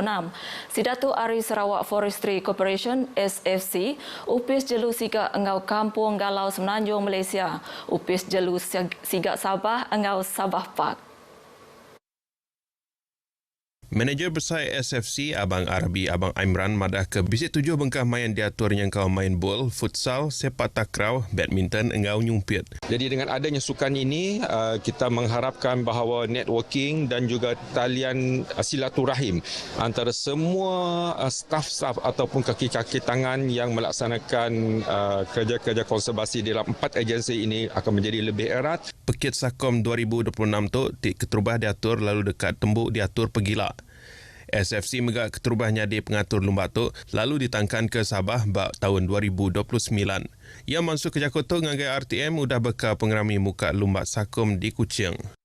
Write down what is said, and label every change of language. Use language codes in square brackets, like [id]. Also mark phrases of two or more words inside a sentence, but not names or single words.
[iba] Sidatu Ari Sarawak Forestry Corporation SFC, Upis Jelu Sigak engau Kampung Galau Semenanjung Malaysia, Upis Jelu Sigak Sabah engau Sabah Park. Manager Besar SFC Abang Arabi Abang Imran madah ke bisik 7 bengkah main diatur yang kau main bola, futsal, sepak takraw, badminton engau nyumpit. [ms] Jadi dengan adanya sukan ini kita mengharapkan bahawa networking dan juga talian silaturahim antara semua staf-staf ataupun kaki-kaki tangan yang melaksanakan kerja-kerja konservasi dalam 4 agensi ini akan menjadi lebih erat. [iba] Pekit SACOM 2026 tu keterubah diatur lalu dekat tembuk diatur pegila. SFC megak keterubah nyadi pengatur lumba tu lalu ditangkan ke Sabah bak tahun 2029. Ia masuk ke Jakarta ngagai RTM udah bekal pengerami muka lumba SACOM di Kuching.